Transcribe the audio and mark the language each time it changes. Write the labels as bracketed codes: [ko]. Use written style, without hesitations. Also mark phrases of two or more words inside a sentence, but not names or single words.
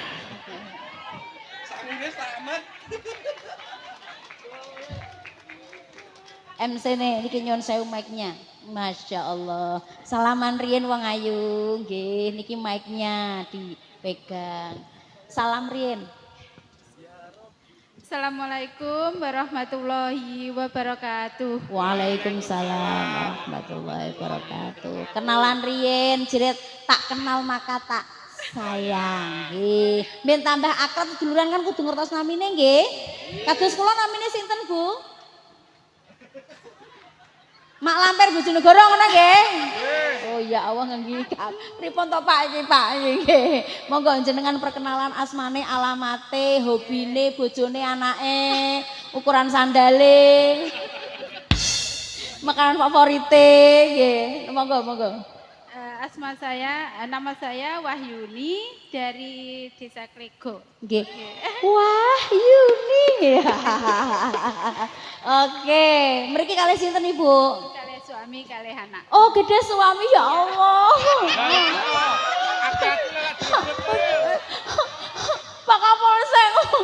[jv] MC nih niki nyon sewu mic-nya. [ar] ما شاء الله. [jv] Salaman riyen wong ayu nggih niki mic-nya dipegang. Salam riyen. [ar] السلام عليكم ورحمة الله وبركاته. وعليكم السلام ورحمة الله وبركاته. [jv] Kenalan riyen jiret [id] tak kenal maka tak sayang [jv] nggih. Ben tambah akrab duluran kan kudu ngertos namine nggih. Kados kula namine sinten Bu? Mak Lampir Bojonegoro ngono nggih. Oh [ar] يا الله [jv] nggih. Pripun to Pak iki Pak nggih. Monggo jenengan perkenalan asmane, alamate, hobine, bojone, anake, ukuran sandale. [id] Makanan favorite nggih. [jv] Monggo. [id] Nama saya Wahyuni dari Desa Klego. [jv] Nggih. Wahyuni. Oke, mriki kalih sinten Ibu? Kalih suami, kalih anak. Oh, gede suami [ar] يا الله. [jv] Pak Kapolsek.